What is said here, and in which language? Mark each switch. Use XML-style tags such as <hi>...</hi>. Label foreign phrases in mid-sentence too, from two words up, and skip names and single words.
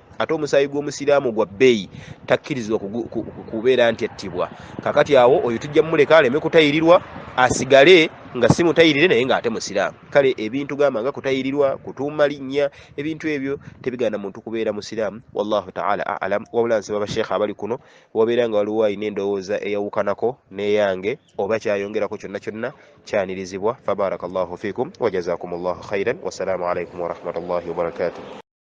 <lg>Ate omusaayi gw'omusiraamu gwa bbeeyi takkirizibwa kubeera nti attibwa. Kakati awo oyo tujja mumuleka aleme kutayirirwa asigale nga si mutayirire naye ng'ate musiraamu. Kale ebintu gamba nga kutayirirwa, kutuuma linnya, ebintu ebyo tebigaana muntu kubeera musiraamu.</lg> <ar>والله تعالى أعلم.</ar> <lg>Wabula nsaba basheekha abali kuno wabeera nga waliwo alina endowooza eyawukanako n'eyange oba kyayongerako kyonna kyanirizibwa.</lg> <ar>فبارك الله فيكم وجزاكم الله خيرا. والسلام عليكم ورحمة الله وبركاته.</ar>